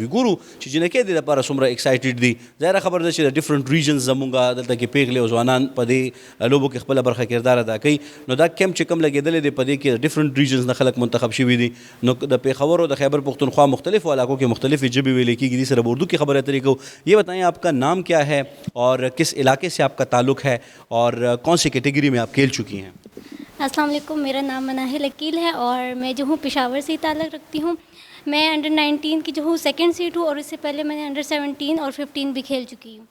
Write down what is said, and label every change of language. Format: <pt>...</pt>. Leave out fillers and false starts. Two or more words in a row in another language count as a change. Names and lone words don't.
<ps>ګورو چې جنکۍ دې دپاره څومره ایکسایټډ دي. ظاهره خبره ده چې د</ps> <en>different regions</en> <ps>زمونږ دلته کې پیغلې او ځوانان په دې لوبو کې خپله برخه کردار ادا کوي. نو دا کیمپ چې کوم لګېدلی دی، په دې کې</ps> <en>different regions</en> <ps>نه خلک منتخب شوي دي. نو د پېښور او د خیبر پختونخوا مختلفو علاقوں کې مختلفې ژبې ویلې کېږي. دې سره اردو کی خبریں اترې کوو.</ps> <ur>یہ بتائیں آپ کا نام کیا ہے اور کس علاقے سے آپ کا تعلق ہے اور کون سی کیٹیگری میں آپ کھیل چکی ہیں؟</ur> <ar>السلام علیکم،</ar> <ur>میرا نام مناہل عقیل ہے اور میں جو ہوں پشاور سے ہی تعلق رکھتی ہوں. میں انڈر 19 کی جو ہوں</ur> <en>second set</en> <ur>ہوں، اور اس سے پہلے میں نے انڈر 17 اور 15 بھی کھیل چکی ہوں.</ur>